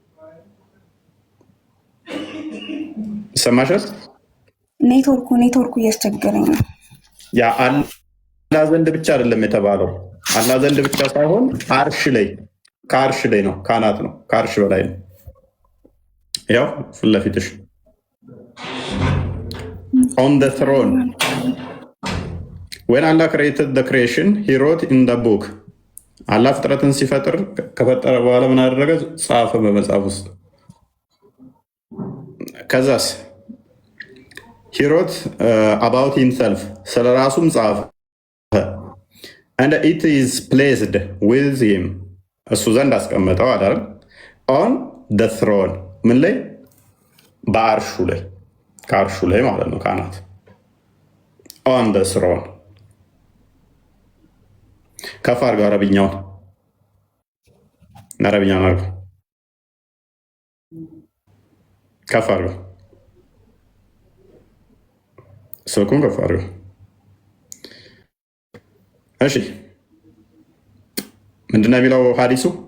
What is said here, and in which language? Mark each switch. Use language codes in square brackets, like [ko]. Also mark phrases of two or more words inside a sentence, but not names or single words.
[am] ይሰማሻል? ኔትወርኩ እያስቸገረኝ ነው። ያ አላህ ዘንድ ብቻ አይደለም የተባለው። አላህ ዘንድ ብቻ ሳይሆን አርሽ ላይ ከአርሽ ላይ ነው፣ ካናት ነው፣ ከአርሽ በላይ ነው። ያው ፊት ለፊትሽ [en] on the throne. When Allah created the creation, he wrote in the book. [am] አላህ ፍጥረትን ሲፈጥር ከፈጠረ በኋላ ምን አደረገ? ጻፈ በመጽሐፍ ውስጥ። ከዛስ [en] he wrote about himself, [am] ስለ ራሱም ጻፈ። [en] and it is placed with him, [am] እሱ ዘንድ አስቀመጠው አይደል? [en] on the throne፣ [am] ምን ላይ? በአርሹ ላይ፣ ከአርሹ ላይ ማለት ነው፣ ካናት [en] on the throne። [am] ከፍ አድርገው አረብኛውን አድርገው ከፍ አድርገው ስልኩን ከፍ አድርገው። እሺ ምንድነው የሚለው ሀዲሱ?